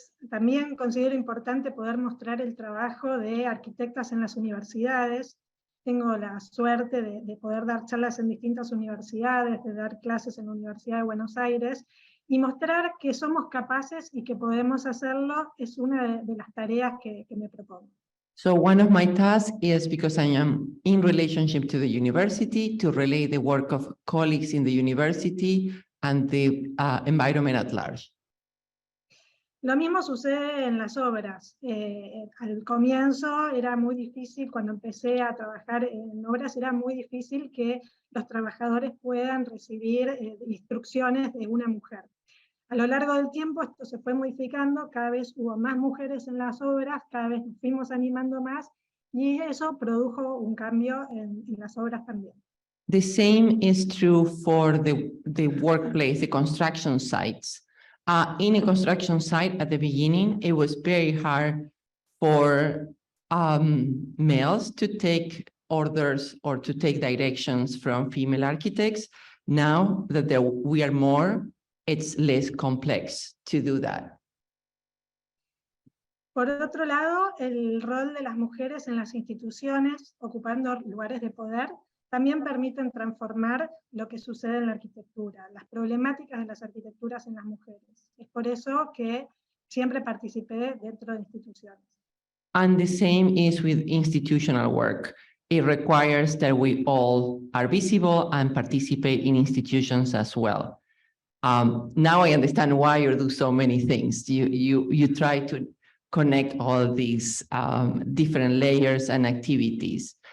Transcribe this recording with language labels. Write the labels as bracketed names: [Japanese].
[Spanish] También considero importante poder mostrar el trabajo de arquitectas en las universidades. Tengo la suerte de poder dar charlas en distintas universidades, de dar clases en la Universidad de Buenos Aires, y mostrar que somos capaces y que podemos hacerlo es una de las tareas que me propongo. [English] So one of my tasks is, because I am in relationship to the university, to relay the work of colleagues in the university and the environment at large. [Spanish] Lo mismo sucede en las obras. Al comienzo era muy difícil, cuando empecé a trabajar en obras, era muy difícil que los trabajadores puedan recibir instrucciones de una mujer. A lo largo del tiempo esto se fue modificando, cada vez hubo más mujeres en las obras, cada vez nos fuimos animando más, y eso produjo un cambio en las obras también. [English] The same is true for the workplace, the construction sites. In a construction site at the beginning, it was very hard for males to take orders or to take directions from female architects. Now that we are more, it's less complex to do that. [Spanish] Por otro lado, el rol de las mujeres en las instituciones, ocupando lugares de poder, también permiten transformar lo que sucede en la arquitectura, las problemáticas de las arquitecturas en las mujeres. Es por eso que siempre participé dentro de instituciones. [English] And the same is with institutional work. It requires that we all are visible and participate in institutions as well. Now I understand why you do so many things. You try to connect all these different layers and activities.